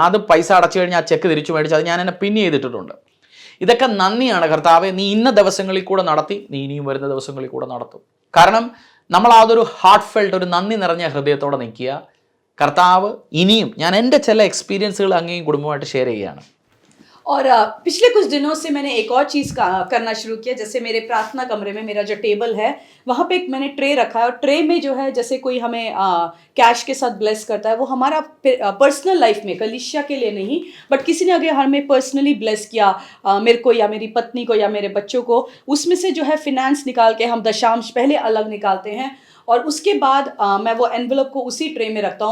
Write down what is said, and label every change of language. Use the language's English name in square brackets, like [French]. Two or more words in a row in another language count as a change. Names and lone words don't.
[Malayalam] അത് പൈസ അടച്ചു കഴിഞ്ഞാൽ ആ ചെക്ക് തിരിച്ചു മേടിച്ച് അത് ഞാൻ എന്നെ പിൻ ചെയ്തിട്ടിട്ടുണ്ട്. ഇതൊക്കെ നന്ദിയാണ്. കർത്താവെ നീ ഇന്ന ദിവസങ്ങളിൽ കൂടെ നടത്തി, നീ ഇനിയും വരുന്ന ദിവസങ്ങളിൽ കൂടെ നടത്തും. കാരണം നമ്മൾ അതൊരു [English] heart felt, [Malayalam] ഒരു നന്ദി നിറഞ്ഞ ഹൃദയത്തോടെ നിൽക്കുക. കർത്താവ് ഇനിയും, ഞാൻ എൻ്റെ ചില എക്സ്പീരിയൻസുകൾ അങ്ങേയും കുടുംബമായിട്ട് ഷെയർ ചെയ്യുകയാണ്. [Hindi] और पिछले कुछ दिनों से मैंने एक और चीज़ करना शुरू किया. जैसे मेरे प्रार्थना कमरे में मेरा जो टेबल है वहाँ पे एक मैंने ट्रे रखा है और ट्रे में जो है जैसे कोई हमें कैश के साथ ब्लेस करता है, वो हमारा [English] personal life [Hindi] में, कलीसिया के लिए नहीं, बट किसी ने अगर हमें [English] personally bless [Hindi] किया, मेरे को या मेरी पत्नी को या मेरे बच्चों को, उसमें से जो है फिनेंस निकाल के हम दशांश पहले अलग निकालते हैं और उसके बाद मैं वो एनवलप को उसी ट्रे में रखता हूँ.